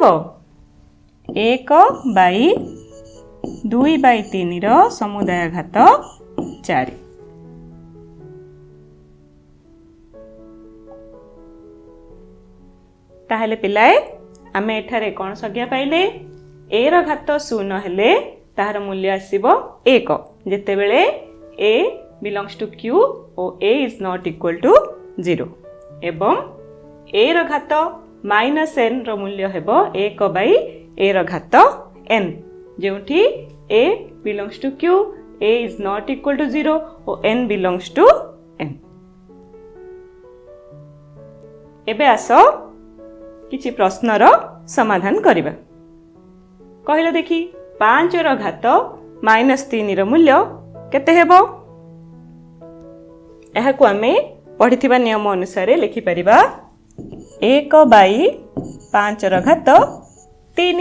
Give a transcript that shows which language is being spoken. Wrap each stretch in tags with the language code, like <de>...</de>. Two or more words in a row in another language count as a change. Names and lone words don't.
<or>1 ବାଇ 2 ବାଇ 3 ର ସମୁଦାୟ ଘାତ 4। ତାହେଲେ ପିଲାଏ ଆମେ ଏଠାରେ କ'ଣ ସଂଜ୍ଞା ପାଇଲେ? a ର ଘାତ 0 ହେଲେ ତାହାର ମୂଲ୍ୟ ଆସିବ 1 ଯେତେବେଳେ</or> <en>a belongs to q</en> <or>ଓ</or> <en>a is not equal to 0,</en> <or>ଏବଂ a ର ଘାତ -n ର ମୂଲ୍ୟ ହେବ 1 ବାଇ a ର ଘାତ n ଯେଉଁଠି</or> <en>a belongs to q, a is not equal to 0</en> <or>ଓ</or> <en>n belongs to n।</en> <or>ଏବେ ଆସ କିଛି ପ୍ରଶ୍ନର ସମାଧାନ କରିବା। କହିଲ ଦେଖି, 5 ର ଘାତ -3 ର ମୂଲ୍ୟ କେତେ ହେବ? ଏହାକୁ ଆମେ ପଢ଼ିଥିବା ନିୟମ ଅନୁସାରେ ଲେଖିପାରିବା 1 ବାଇ 5 ର ଘାତ 3।</or>